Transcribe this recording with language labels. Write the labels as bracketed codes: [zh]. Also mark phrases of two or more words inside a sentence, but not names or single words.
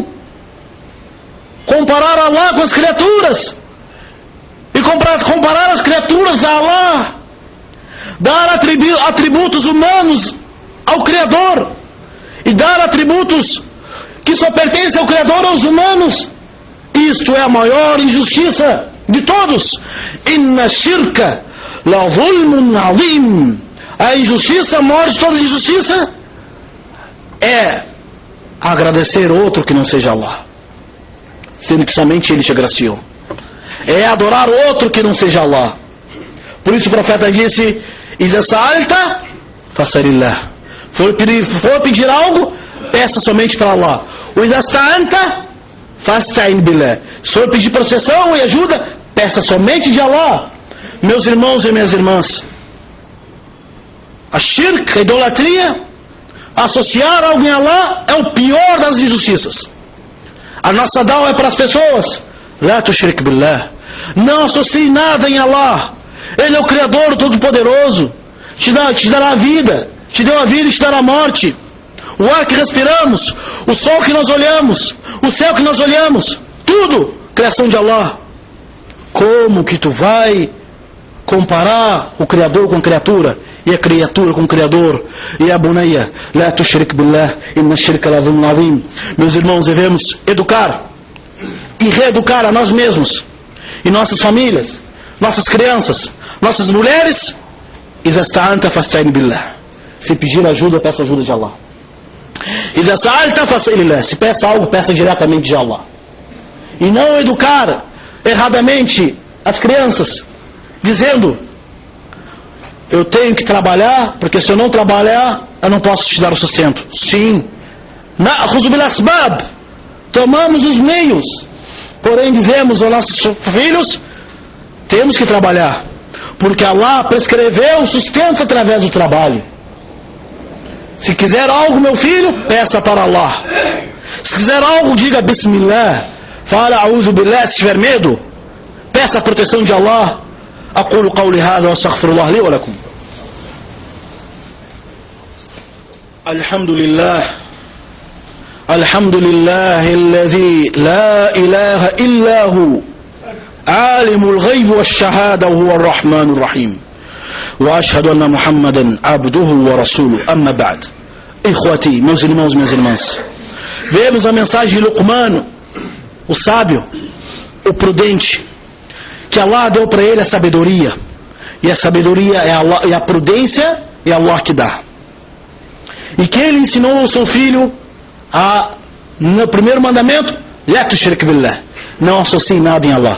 [pt] Comparar Allah com as criaturas, e comparar as criaturas a Allah, dar atributos humanos ao Criador, e dar atributos que só pertencem ao Criador aos humanos, isto é a maior injustiça de todos. [ar] إن الشرك لظلم عظيم. [pt] A injustiça, a maior de todas as injustiças, é agradecer outro que não seja Allah, sendo que somente Ele te agraciou. É adorar outro que não seja Allah. Por isso o profeta disse: [ar] إذا سألت فاسأل الله. [pt] For pedir algo, peça somente para Allah. [ar] O إذا استعنت فاستعن بالله. [pt] Se for pedir proteção e ajuda, peça somente de Allah. Meus irmãos e minhas irmãs, a shirk, a idolatria, associar algo em Allah, é o pior das injustiças. A nossa da'wah é para as pessoas: [ar] لا تشرك بالله, [pt] não associe nada em Allah. Ele é o Criador Todo-Poderoso, te dará a vida, te deu a vida e te dará a morte. O ar que respiramos, o sol que nós olhamos, o céu que nós olhamos, tudo criação de Allah. Como que tu vai comparar o Criador com a criatura, e a criatura com o Criador? [ar] E يا بني لا تشرك بالله إن الشرك لظلم عظيم. [pt] Meus irmãos, devemos educar e reeducar a nós mesmos e nossas famílias, nossas crianças, nossas mulheres. [ar] إذا استعنت فاستعن بالله. [pt] Se pedir ajuda, peça ajuda de Allah. [ar] إذا سألت فاسأل الله. [pt] Se peça algo, peça diretamente de Allah. E não educar erradamente as crianças, dizendo: eu tenho que trabalhar, porque se eu não trabalhar, eu não posso te dar o sustento. Sim, [ar] نأخذ بالأسباب, [pt] tomamos os meios, porém dizemos aos nossos filhos: temos que trabalhar, porque Allah prescreveu o sustento através do trabalho. Se quiser algo, meu filho, peça para Allah. Se quiser algo, diga Bismillah, fala [ar] أعوذ بالله. [pt] Se tiver medo, peça a proteção de Allah. [ar] أقول قولي هذا وأستغفر الله لي ولكم. الحمد لله الذي لا إله إلا هو عالم الغيب والشهادة وهو الرحمن الرحيم وأشهد أن محمدا عبده ورسوله. أما بعد. [pt] Ikhwati, meus irmãos e minhas irmãs, vemos a mensagem de Luqman, o sábio, o prudente, que Allah deu para ele a sabedoria, e a sabedoria é Allah, e a prudência é Allah que dá, e que ele ensinou ao seu filho no primeiro mandamento, [ar] لا تشرك بالله, [pt] não associe nada em Allah.